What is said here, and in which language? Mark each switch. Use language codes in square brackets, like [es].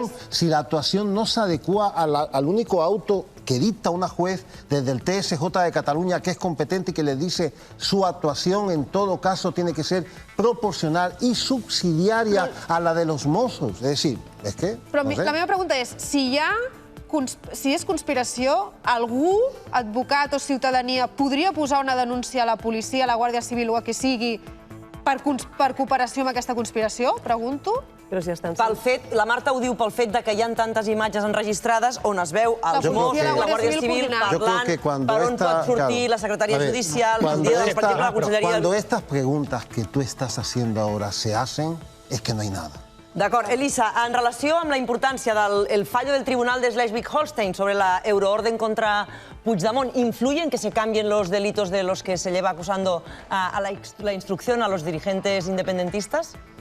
[es] Si la actuación no se adecua al único auto que dicta una juez desde el TSJ de Cataluña, que es competente y que le dice su actuación en todo caso tiene que ser proporcional y subsidiaria a la de los Mossos. Es decir, es que... [ca] Però la meva pregunta és, si és conspiració, algú, advocat o ciutadania, podria posar una denúncia a la policia, a la Guàrdia Civil o a qui sigui per cooperació amb aquesta conspiració? Pregunto. Pel fet, la Marta ho diu pel fet de que hi ha tantes imatges enregistrades on es veu els Mossos i la Guàrdia Civil parlant per on pot sortir la secretaria judicial, el dia de la Conselleria... [es] Cuando estas preguntas que tú estás haciendo ahora se hacen, es que no hay nada. [ca] D'acord. Elisa, en relació amb la importància del fallo del Tribunal de Schleswig-Holstein [es] sobre la euroorden contra Puigdemont, ¿influye en que se cambien los delitos de los que se lleva acusando a la instrucción a los dirigentes independentistas?